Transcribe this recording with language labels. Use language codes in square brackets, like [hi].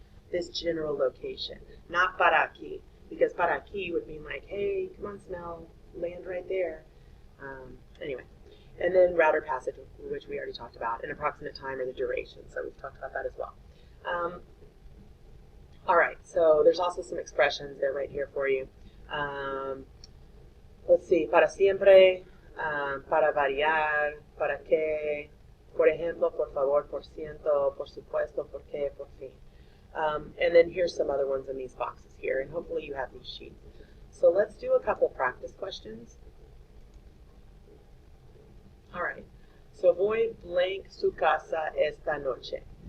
[en] This general location, not [es] para aquí, [en] because para aquí would mean like, hey, come on, smell, land right there. Anyway, and then route or passage, which we already talked about, an approximate time or the duration, so we've talked about that as well. All right, so there's also some expressions, they're right here for you. Let's see, [es] para siempre, para variar, para qué, por ejemplo, por favor, por ciento, por supuesto, por qué, por fin. [en] And then here's some other ones in these boxes here, and hopefully you have these sheets. So let's do a couple practice questions. All right, so [es] voy blank su casa esta noche.